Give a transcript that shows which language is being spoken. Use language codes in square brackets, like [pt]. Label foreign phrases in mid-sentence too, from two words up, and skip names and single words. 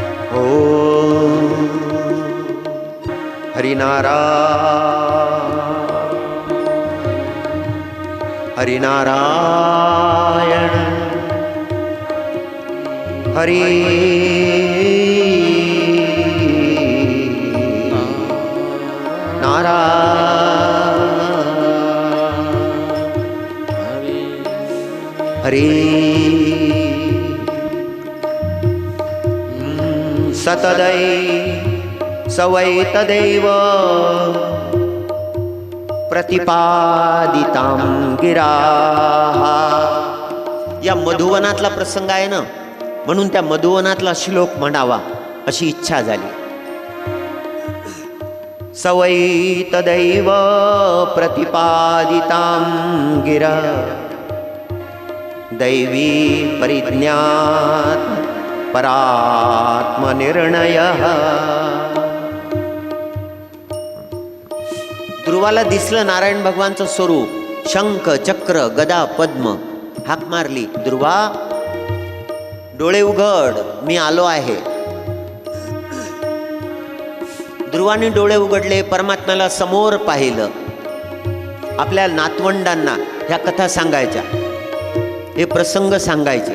[sa] ओ हरिनारायण हरि हरि सतदै सवै तदैव प्रतिपादितां गिराः. [mr] या मधुवनातला प्रसंग आहे ना, म्हणून त्या मधुवनातला श्लोक म्हणावा अशी इच्छा झाली. [sa] सवै तदैव प्रतिपादितां गिरा दैवी परिज्ञात परात्मनिर्णयः. [mr] ध्रुवाला दिसलं नारायण भगवानचं स्वरूप, शंख चक्र गदा पद्म. हाक मारली, ध्रुवा डोळे उघड, मी आलो आहे. ध्रुवाने डोळे उघडले, परमात्म्याला समोर पाहिलं. आपल्या नातवंडांना ह्या कथा सांगायच्या, हे प्रसंग सांगायचे.